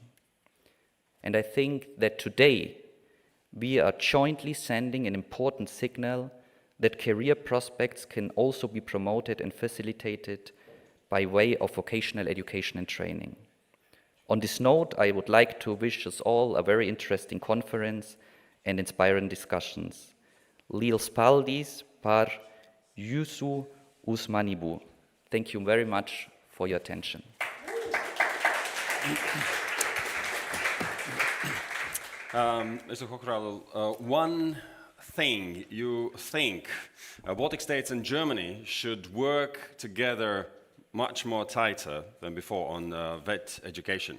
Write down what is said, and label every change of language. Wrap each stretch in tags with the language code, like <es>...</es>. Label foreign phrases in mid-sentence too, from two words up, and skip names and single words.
<en>And I think that today we are jointly sending an important signal that career prospects can also be promoted and facilitated by way of vocational education and training. On this note, I would like to wish us all a very interesting conference and inspiring discussions.</en> <lv>Liels Paldis par Jūsu uzmanību.</lv> <en>Thank you very much for your attention. Mr. Hochradl, one thing you think Baltic states and Germany should work together much more tighter than before on VET education.</en>